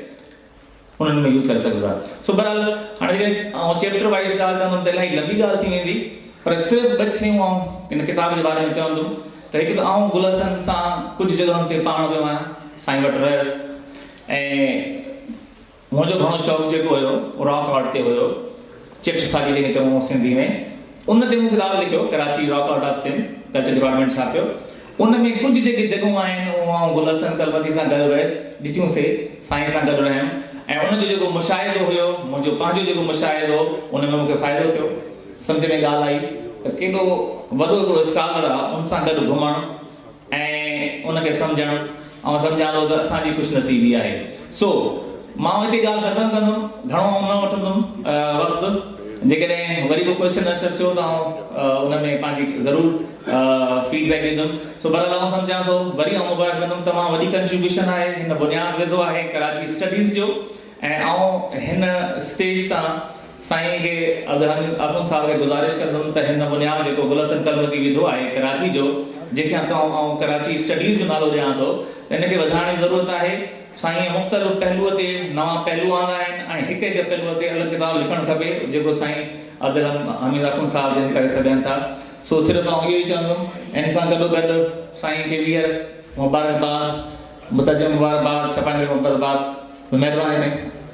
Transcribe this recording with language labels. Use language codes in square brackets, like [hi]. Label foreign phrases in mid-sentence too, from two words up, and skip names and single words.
[sd] उन्हनि में यूज़ करे सघो था सो बहरहाल हाणे जेकॾहिं [en] chapter wise [sd] ॻाल्हि कंदुमि त इलाही लंबी ॻाल्हि थी वेंदी पर सिर्फ़ु ॿ शयूं हिन किताब जे बारे में चवंदुमि त हिकु त आउं गुलसन सां कुझु जॻहियुनि ते पाण वियो आहियां साईं वटि रहियुसि ऐं मुंहिंजो घणो शौक़ु जेको हुयो उहो [en] rock art [sd] ते हुयो चिटसाली जंहिंखे चऊं सिंधी में उन ते मूं किताबु लिखियो कराची रॉक आर्ट ऑफ सिंध कल्चर डिपार्टमेंट छापियो उन में कुझु जेके जॻहियूं आहिनि उहो आउं गुलसन कलमती सां गॾु वियुसि ॾिठियूंसीं साईं सां गॾु रहियुमि ऐं उनजो जेको मुशाहिदो हुयो मुंहिंजो पंहिंजो जेको मुशाहिदो उन में मूंखे फ़ाइदो थियो सम्झ में ॻाल्हि आई त केॾो वॾो हिकिड़ो स्कॉलर आहे उन सां गॾु घुमणु ऐं उनखे सम्झणु ऐं सम्झां थो त असांजी ख़ुशनसीबी आहे सो मां हिते ॻाल्हि ख़तमु कंदुमि घणो न वठंदुमि वक़्तु जेकॾहिं वरी को [en] question answer [sd] थियो त आउं उन में पंहिंजी ज़रूरु फीडबैक ॾींदुमि सो बहरहाल आउं सम्झां थो वरी आउं मुबारक कंदुमि तमामु वॾी कंट्रीब्यूशन आहे हिन बुनियादु विधो आहे कराची स्टडीज़ जो ऐं आउं हिन स्टेज तां साईं खे अब्दुल साहब खे गुज़ारिश कंदुमि त हिन बुनियादु जेको गुलसन कलमती विधो आहे कराची जो जंहिंखे आउं कराची स्टडीज़ जो नालो ॾियां थो त हिनखे वधाइण जी ज़रूरत आहे साईं मुख़्तलिफ़ पहलूअ ते नवां पहलू आंदा आहिनि ऐं हिक हिक पहलूअ ते अलॻि किताब लिखणु खपे जेको साईं अब्दुल हमीद साहब जिन करे सघनि था सो सिर्फ़ु आउं इहो ई चवंदुमि इन सां गॾोगॾु साईं खे ॿीहर मुबारकबाद मुतजम मुबारकबाद छपाईंदड़ मुबारकबाद महिरबानी साईं